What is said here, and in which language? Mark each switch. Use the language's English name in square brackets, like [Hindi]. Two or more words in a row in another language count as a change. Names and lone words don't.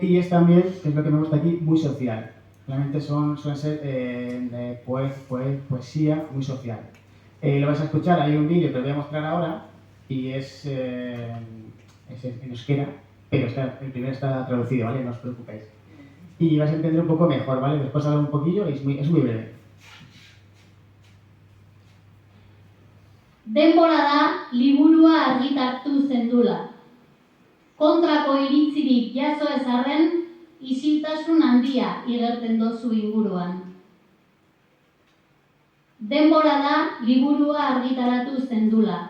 [Spanish] Y es también, que es lo que me gusta aquí, muy social. Realmente suelen ser poesía muy social. Lo vais a escuchar, hay un vídeo que os voy a mostrar ahora y es en euskera, pero el primero está traducido, ¿vale? No os preocupéis. Y vais a entender un poco mejor, ¿vale? Después hablo un poquillo y es muy breve. [Basque] Denbora da liburua argitartu zendula. Kontrako iritzirik jaso ez arren, isiltasun handia igertzen dozu inguruan. Denbora da liburua argitaratu zendula.